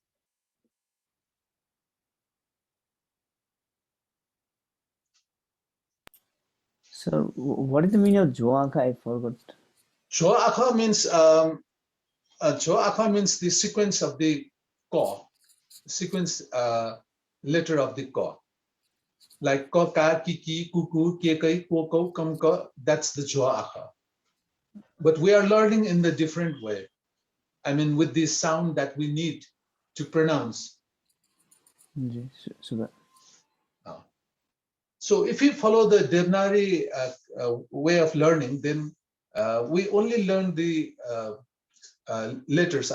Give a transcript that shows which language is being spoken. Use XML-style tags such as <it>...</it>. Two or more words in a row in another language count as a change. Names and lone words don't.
<en>So what is the meaning of Joaka? I forgot. Joaka means the sequence of the ko, sequence letter of the ko. Like ko, ka, kiki, kuku, kekai, koko, kamka, that's the joaka. But we are learning in the different way. I mean, with the sound that we need to pronounce. So if you follow the Devanagari way of learning, then we only learn the letters.</en>